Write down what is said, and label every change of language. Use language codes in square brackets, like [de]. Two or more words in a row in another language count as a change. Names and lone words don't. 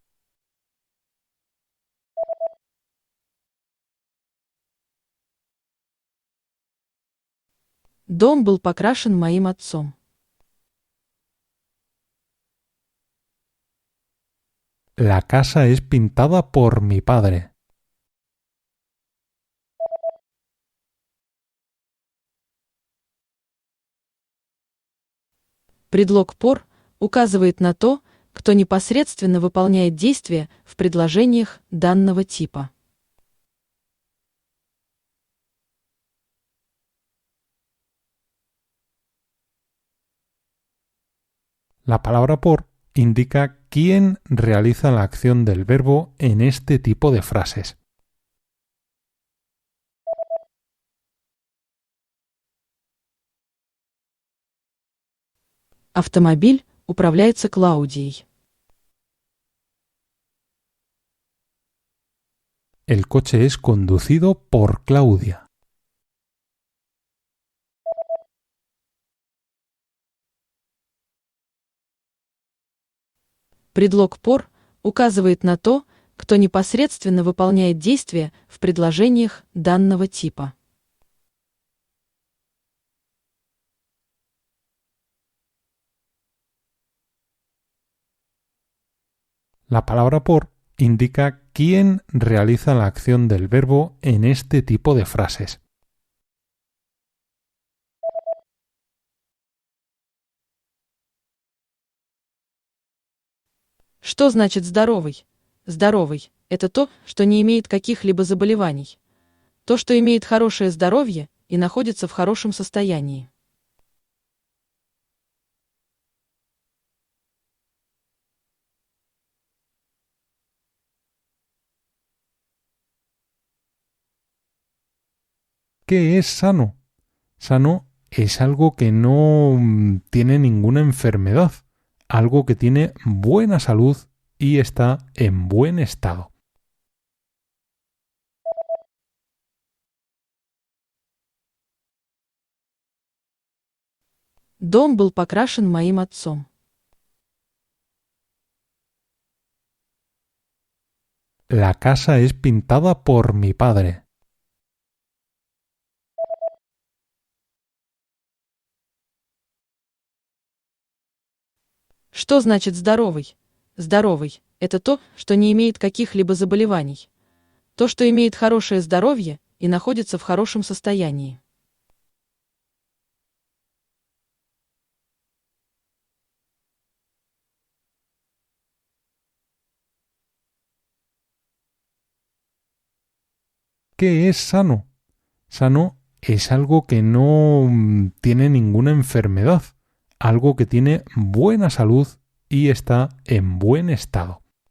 [ru] Дом был покрашен моим отцом. [es] La casa es pintada por mi padre. [ru] Предлог «por» указывает на то, кто непосредственно выполняет действия в предложениях данного типа. [es] La palabra por indica quién realiza la acción del verbo en este tipo de frases. [ru] Автомобиль управляется Клаудией. [es] El coche es conducido por Claudia. [ru] Предлог «por» указывает на то, кто непосредственно выполняет действия в предложениях данного типа. [es] La palabra por indica quién realiza la acción del verbo en este tipo de frases. [ru] Что значит здоровый? Здоровый – это то, что не имеет каких-либо заболеваний. То, что имеет хорошее здоровье и находится в хорошем состоянии. [es] ¿Qué es sano? Sano es algo que no tiene ninguna enfermedad, algo que tiene buena salud y está en buen estado. [ru] Дом был покрашен моим отцом. [es] La casa es pintada por mi padre. [ru] Что значит здоровый? Здоровый– это то, что не имеет каких-либо заболеваний. То, что имеет хорошее здоровье и находится в хорошем состоянии. [es] ¿Qué es sano? Sano es algo que no tiene ninguna enfermedad, algo que tiene buena salud y está en buen estado.